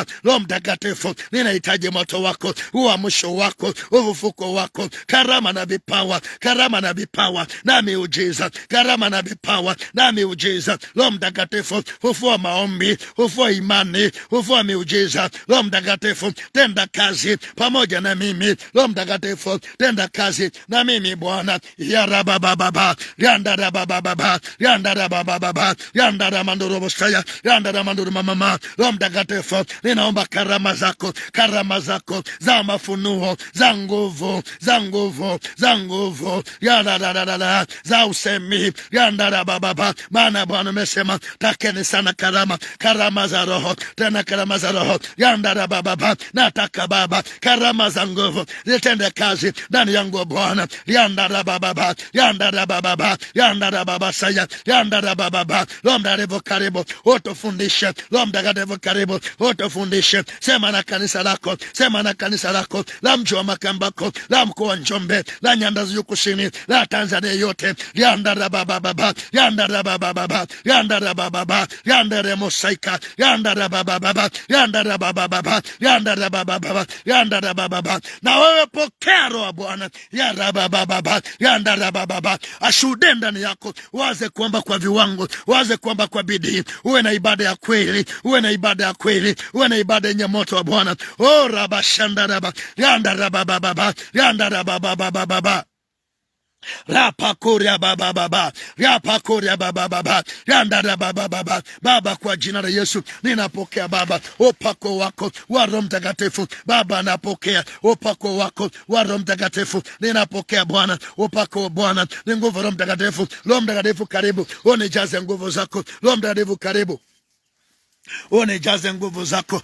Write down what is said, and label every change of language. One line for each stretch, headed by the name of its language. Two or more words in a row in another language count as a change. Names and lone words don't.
Swahili: Roho Mtakatifu, ninahitaji moto wako, uamsho wako, ufufuko wako, karama na vipawa, karama na vipawa na miujiza, karama na vipawa na miujiza. Roho Mtakatifu, fufua maombi, fufua imani, fufua miujiza. Roho Mtakatifu, tenda kazi pamoja na mimi. Roho Mtakatifu, tenda kazi na mimi Bwana. Ya baba baba, baba yanda da baba baba yanda da baba baba yanda da mandoro bostaya yanda da mandoro mama. Roho Mtakatifu, ninaomba karama zako za mafunuo, za nguvu yanda da za usemi yanda da baba. Maana Bwana umesema takeni sana karama za Roho, tena karama za Roho yanda da baba. Nataka Baba karama za nguvu zitende kazi ndani yangu Bwana yanda da baba yanda da baba yanda da baba saya yanda da baba. Roho Mtakatifu karibu utufundishe, Roho Mtakatifu karibu utufundishe. Sema na kanisa lako la mji wa Makambako, la mkoa wa Njombe, la nyanda za kusini, la Tanzania yote yanda da baba yanda da baba yanda da baba yanda da mosaika yanda da baba yanda da baba yanda da baba yanda da baba. Na wewe pokea Roho Bwana yanda baba yanda da baba, ashuhude ndani yako, waze kuomba kwa viwango, waze kuomba kwa bidii, uwe na ibada ya kweli, uwe na ibada yenye moto wa Bwana. Oh raba shanda raba yanda da baba yanda da baba rapakoria baba rapakoria baba yanda da baba. Baba, kwa jina la Yesu ninapokea Baba upako wako wa Roho Mtakatifu. Baba, napokea upako wako wa Roho Mtakatifu. Ninapokea Bwana upako wa Bwana, ni nguvu Roho Mtakatifu. Roho Mtakatifu karibu unijaze nguvu zako. Roho Mtakatifu karibu unijaze nguvu zako.